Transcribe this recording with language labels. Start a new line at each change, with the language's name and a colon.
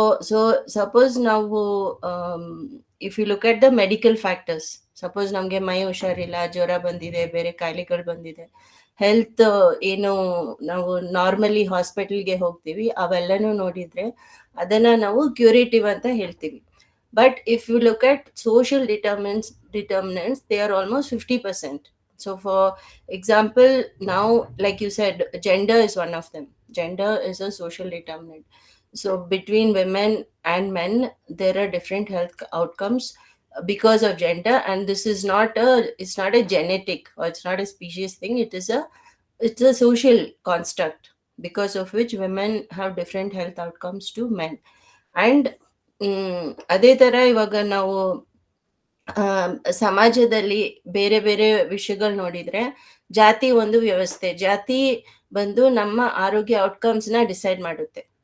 Kannada: So suppose ನಾವು
English: if you look at the medical factors,
Kannada: suppose ನಮಗೆ ಮೈ ಹುಷಾರಿಲ್ಲ, ಜ್ವರ ಬಂದಿದೆ, ಬೇರೆ ಕಾಯಿಲೆಗಳು ಬಂದಿದೆ, ಹೆಲ್ತ್ ಏನು ನಾವು ನಾರ್ಮಲಿ ಹಾಸ್ಪಿಟಲ್ಗೆ ಹೋಗ್ತೀವಿ ಅವೆಲ್ಲನೂ ನೋಡಿದ್ರೆ ಅದನ್ನ ನಾವು ಕ್ಯೂರೇಟಿವ್ ಅಂತ ಹೇಳ್ತೀವಿ.
English: But if you look at social determinants, they are almost 50%. So for example, now, like you said, gender is one of them. Gender is a social determinant. So between women and men, there are different health outcomes because of gender, and this is it's not a genetic, or it's not a species thing. It's a social construct, because of which women have different health outcomes to men.
Kannada: And ಅದೇ ತರ ಇವಾಗ ನಾವು ಸಮಾಜದಲ್ಲಿ ಬೇರೆ ಬೇರೆ ವಿಷಯಗಳು ನೋಡಿದ್ರೆ, ಜಾತಿ ಒಂದು ವ್ಯವಸ್ಥೆ. ಜಾತಿ ಬಂದು ನಮ್ಮ ಆರೋಗ್ಯ ಔಟ್ಕಮ್ಸ್ ನ ಡಿಸೈಡ್ ಮಾಡುತ್ತೆ.